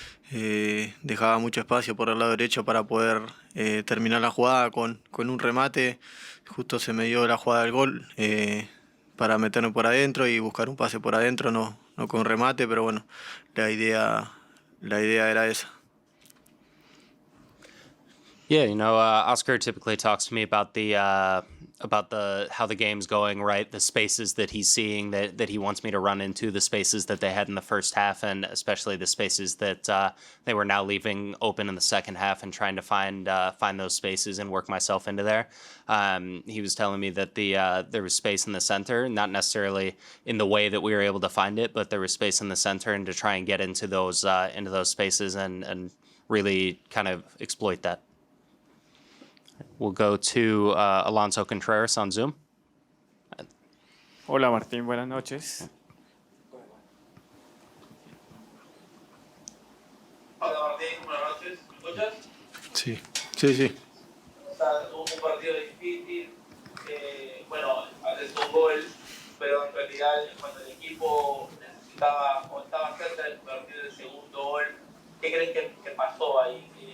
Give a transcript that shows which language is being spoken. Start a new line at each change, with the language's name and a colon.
Spanish: Dejaba mucho espacio por el lado derecho para poder terminar la jugada con un remate. Justo se me dio la jugada del gol para meterme por adentro y buscar un pase por adentro, no con remate, pero bueno, la idea era esa.
English: Yeah, Oscar typically talks to me about how the game's going, right? The spaces that he's seeing that he wants me to run into, the spaces that they had in the first half, and especially the spaces that they were now leaving open in the second half, and trying to find those spaces and work myself into there. He was telling me that there was space in the center, not necessarily in the way that we were able to find it, but there was space in the center, and to try and get into those spaces and really kind of exploit that. We'll go to Alonso Contreras on Zoom.
Spanish: Hola Martín, buenas noches. Hola Martín, buenas noches. ¿Me escuchas? Sí. O sea, un partido difícil. Bueno, haces un gol, pero en realidad cuando el equipo necesitaba o estaba cerca de convertir el segundo gol, ¿qué crees que pasó ahí?